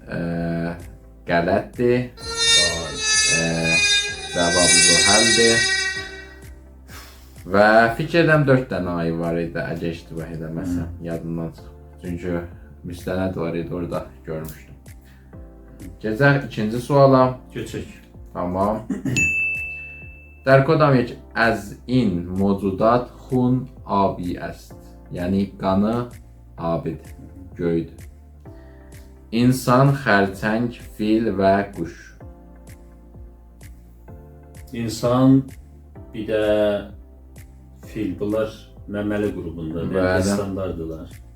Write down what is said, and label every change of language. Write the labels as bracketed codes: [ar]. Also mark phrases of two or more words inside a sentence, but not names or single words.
[az] Qələtdir. Cavabı Zuhəldir. Və fikir edirəm 4 dənə ayı var idi, əgər iştibah edəməsəm, yadımdan çıxıb. Çünki müstənəd var idi, orada görmüşdüm. Keçək ikinci suala. Keçək. Tamam. [fa] در کدام یک از این موجودات خون آبی است؟ یعنی qanı abidir, göydür. [az] İnsan, xərçəng, fil və quş. İnsan, bir də fil. Bunlar məməli qrubundadır, yəni standardılar.